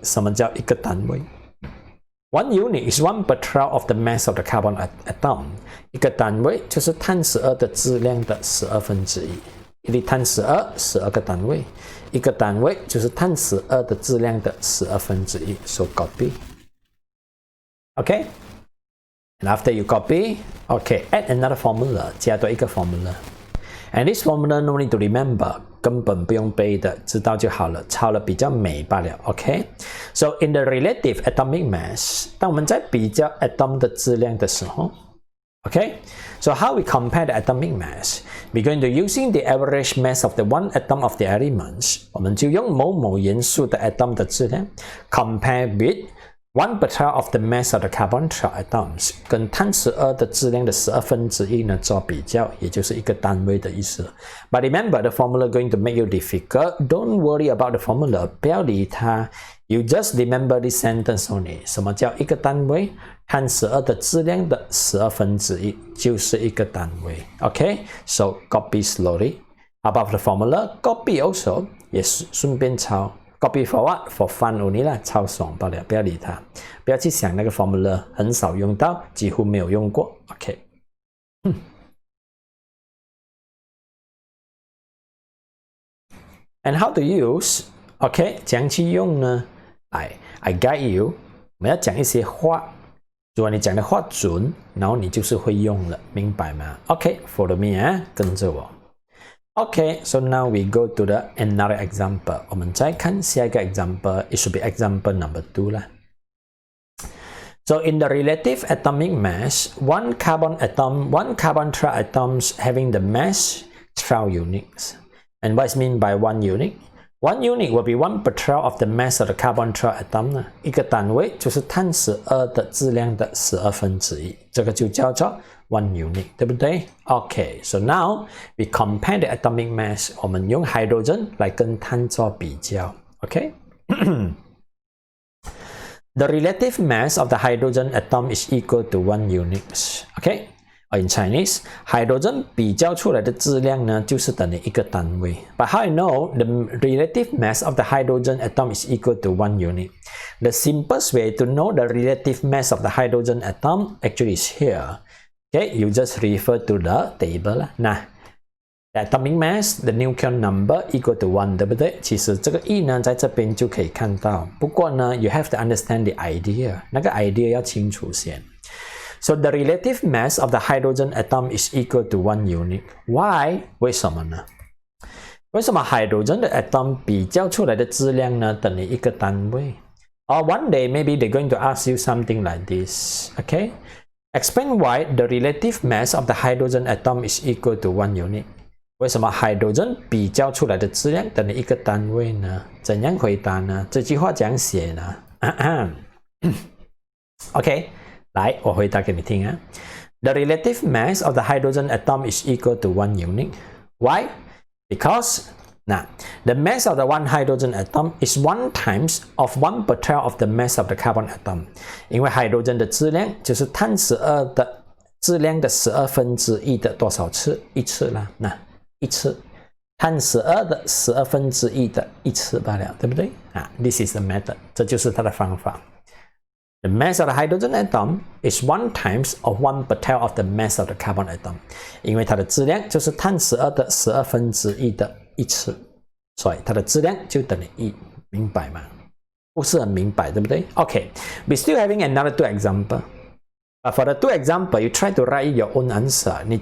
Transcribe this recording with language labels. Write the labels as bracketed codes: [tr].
[zh] 什么叫一个单位 [en] ？1 unit is 1/12 of the mass of the carbon atom。 [zh] 一个单位就是碳12的质量的1/12。一粒碳12个单位，一个单位就是碳12的质量的1/12。 [en] So copy。Okay, and after you copy, okay, add another formula， 加多一个 formula. And this formula no need to remember， [zh] 根本不用背的，知道就好了，抄了比较美罢了。 [en] Okay, so in the relative atomic mass， [zh] 当我们在比较 atom 的质量的时候 [en] ，Okay, so how we compare the atomic mass? We're going to using the average mass of the one atom of the elements， [zh] 我们就用某某元素的 atom 的质量 [en] compare with 1/12 of the mass of the carbon atoms， [zh] 跟碳12的质量的1/12呢做比较，也就是一个单位的意思。 [en] But remember the formula going to make you difficult. Don't worry about the formula， [zh] 不要理它。 [en] You just remember this sentence only。 [zh] 什么叫一个单位？碳12的质量的1/12就是一个单位。 [en] Okay, so copy slowly. Above the formula, copy also [zh] 也顺便抄。 [en] Copy for what? For fun only [zh] 啦，超爽罢了，不要理它，不要去想那个 formula， 很少用到，几乎没有用过。 [en] OK， And how to use? [zh] OK， 怎样去用呢？ [en] I guide you， [zh] 我们要讲一些话，如果你讲的话准，然后你就是会用了，明白吗 ？OK， [en] follow me [zh] 啊，跟着我。 [en] Okay, so now we go to the another example. [zh] 我们再看下一个 example. [en] It should be example number 2 啦。 So in the relative atomic mass, one carbon atoms having the mass 12 units. And what is mean by 1 unit? 1 unit will be 1/12 of the mass of the carbon atom. [zh] 一个单位就是碳12的质量的1/12，这个就叫做1 unit， 对不对 ？ [en] Okay, so now we compare the atomic mass， [zh] 我们用 hydrogen 来跟碳做比较 ，OK？ [en] The relative mass of the hydrogen atom is equal to 1 unit， OK？ In Chinese, [zh] hydrogen 比较出来的质量呢，就是等于一个单位。 [en] But how I know the relative mass of the hydrogen atom is equal to 1 unit? The simplest way to know the relative mass of the hydrogen atom actually is here.Okay, you just refer to the table 啦。那 atomic mass, the nucleon number equal to 1， [zh] 对不对？其实这个 E 呢，在这边就可以看到。 [en] 不过呢 ，you have to understand the idea， [zh] 那个 idea 要清楚先。 [en] So the relative mass of the hydrogen atom is equal to 1 unit. Why？ [zh] 为什么呢？为什么 hydrogen 的 atom 比较出来的质量呢，等于一个单位？ [en] Or one day maybe they're going to ask you something like this. Okay?Explain why the relative mass of the hydrogen atom is equal to 1 unit. [zh] 为什么 hydrogen 比较出来的质量等于一个单位呢？怎样回答呢？这句话怎样写呢？OK， 来，我回答给你听啊。 [en] The relative mass of the hydrogen atom is equal to 1 unit. Why? Because now, the mass of the one hydrogen atom is 1 times of 1/12 of the mass of the carbon atom. [zh] 因为 hydrogen 的质量就是碳12的质量的1/12的多少次？一次啦，那一次，碳12的1/12的一次罢了，对不对？ [en] This is the method， [zh] 这就是它的方法。 [en] The mass of the hydrogen atom is 1 times of 1/12 of the mass of the carbon atom. [zh] 因为它的质量就是碳12的1/12的一次，所以它的质量就等于1，明白吗？不是很明白，对不对 ？ [en] OK, we still having another 2 example. For the 2 example, you try to write your own answer.